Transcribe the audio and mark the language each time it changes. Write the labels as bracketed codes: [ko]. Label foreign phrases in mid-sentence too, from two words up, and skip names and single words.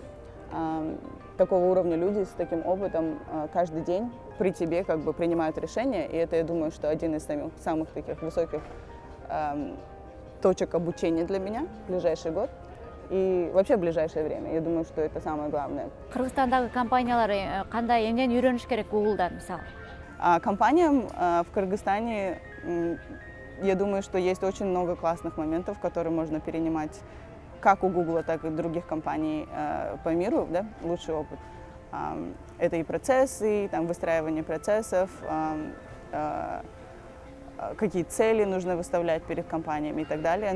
[ru] Такого уровня люди с таким опытом каждый день при тебе как бы принимают решения, и это, я думаю, что один из самых таких высоких точек обучения для меня в ближайший год и вообще в ближайшее время. Я думаю, что это самое главное. [ky] Кыргызстандагы компаниялар кандай эмнени үйрөнүш керек Google'дан, мисалы? [ru] Компаниям в Кыргызстане, я думаю, что есть очень много классных моментов, которые можно перенимать как у Google, так и других компаний по миру, да, лучший опыт. Это и процессы, там, выстраивание процессов, какие цели нужно выставлять перед компаниями и так далее.